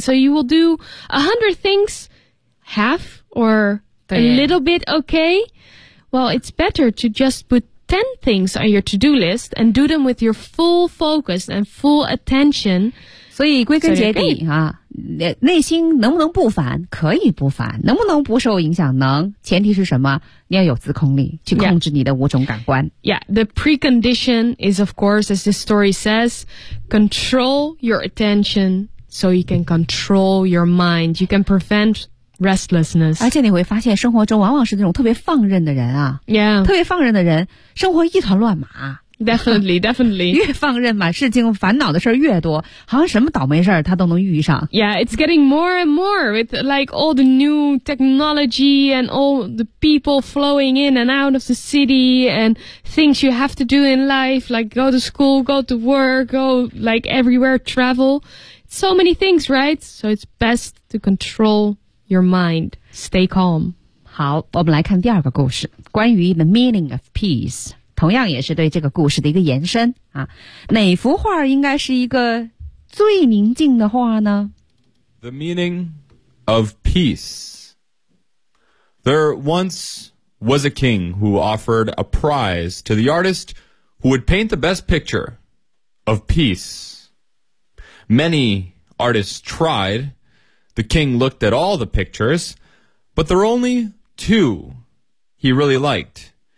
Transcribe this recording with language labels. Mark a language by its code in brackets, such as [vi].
[en] So you will do 100 things, half or a little bit okay. Well, it's better to just put 10 things on your to-do list and do them with your full focus and full attention. [zh] 所以归根结底啊，内心能不能不烦？可以不烦。能不能不受影响？能。前提是什么？你要有自控力，去控制你的五种感官。 [en] Yeah, the precondition is, of course, as the story says, control your attention so you can control your mind. You can prevent restlessness. [zh] 而且你会发现生活中往往是那种特别放任的人啊。 [en] Yeah. [zh] 特别放任的人生活一团乱麻。 [en] Definitely, definitely. [zh] 越放任嘛，事情烦恼的事儿越多，好像什么倒霉事儿他都能遇上。 [en] Yeah, it's getting more and more with like all the new technology and all the people flowing in and out of the city and things you have to do in life, like go to school, go to work, go like everywhere, travel. So many things, right? So it's best to control your mind. Stay calm. [zh] 好，我们来看第二个故事，关于 [en] the meaning of peace. [zh] 同样也是对这个故事的一个延伸啊，哪幅画应该是一个最宁静的画呢？ [en] The meaning of peace. There once was a king who offered a prize to the artist who would paint the best picture of peace. Many artists tried. The king looked at all the pictures, but there were only two he really liked.